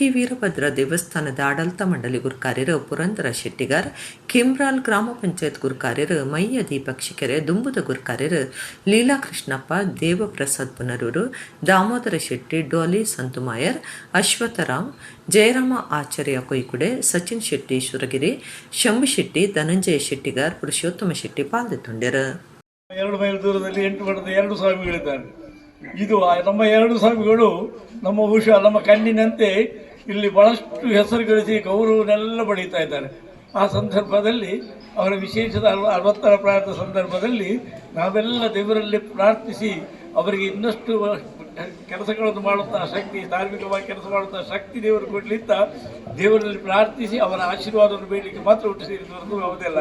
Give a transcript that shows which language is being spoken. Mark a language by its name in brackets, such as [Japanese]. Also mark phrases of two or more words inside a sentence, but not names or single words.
[Kannada] ವೀರಭದ್ರ ದೇವಸ್ಥಾನದ ಆಡಳಿತ ಮಂಡಳಿ ಗುರುಕಾರ್ಯರು ಪುರಂದರ ಶೆಟ್ಟಿಗಾರ್, ಕಿಮ್ರಾಲ್ ಗ್ರಾಮ ಪಂಚಾಯತ್ ಗುರುಕಾರ್ಯರು ಮಯ್ಯ ದೀಪಕ್ ಶಿಕೆರೆ, ದುಂಬುದ ಗುರುಕಾರ್ಯರು ಲೀಲಾ ಕೃಷ್ಣಪ್ಪ, ದೇವ ದೇವಪ್ರಸಾದ್ ಪುನರೂರು, ದಾಮೋದರ ಶೆಟ್ಟಿ, ಡೋಲಿ ಸಂತುಮಾಯರ್, ಅಶ್ವಥರಾಮ್, ಜಯರಾಮ ಆಚಾರ್ಯ ಕೊಯ್ಕುಡೆ, ಸಚಿನ್ ಶೆಟ್ಟಿ ಶುರಗಿರಿ, ಶಂಭು ಶೆಟ್ಟಿ, ಧನಂಜಯ ಶೆಟ್ಟಿಗಾರ್, ಪುರುಷೋತ್ತಮ ಶೆಟ್ಟಿ ಪಾಲ್ಗೊಂಡರು. 2 ಮೈಲ್ ದೂರದಲ್ಲಿ 8 ಮಠದ 2 ಸ್ವಾಮಿಗಳಿದ್ದಾರೆ. ಇದು ನಮ್ಮ 2 ಸ್ವಾಮಿಗಳು ನಮ್ಮ ಬಹುಶಃ ನಮ್ಮ ಕಣ್ಣಿನಂತೆ ಇಲ್ಲಿ ಬಹಳಷ್ಟು ಹೆಸರು ಗಳಿಸಿ ಗೌರವನೆಲ್ಲ ಪಡೀತಾ ಇದ್ದಾರೆ. ಆ ಸಂದರ್ಭದಲ್ಲಿ ಅವರ ವಿಶೇಷದ 60ರ ಪ್ರಾಯದ ಸಂದರ್ಭದಲ್ಲಿ ನಾವೆಲ್ಲ ದೇವರಲ್ಲಿ ಪ್ರಾರ್ಥಿಸಿ ಅವರಿಗೆ ಇನ್ನಷ್ಟು ಕೆಲಸಗಳನ್ನು ಮಾಡುತ್ತಾ ಶಕ್ತಿ, ಧಾರ್ಮಿಕವಾಗಿ ಕೆಲಸ ಮಾಡುತ್ತಾ ಶಕ್ತಿ ದೇವರು ಕೊಡಲಿಂತ ದೇವರಲ್ಲಿ ಪ್ರಾರ್ಥಿಸಿ ಅವರ ಆಶೀರ್ವಾದವನ್ನು ಬೇಡಲಿಕ್ಕೆ ಮಾತ್ರ ಒಟ್ಟು ಸೇರಿದವರೆಗೂ ಯಾವುದೆಲ್ಲ.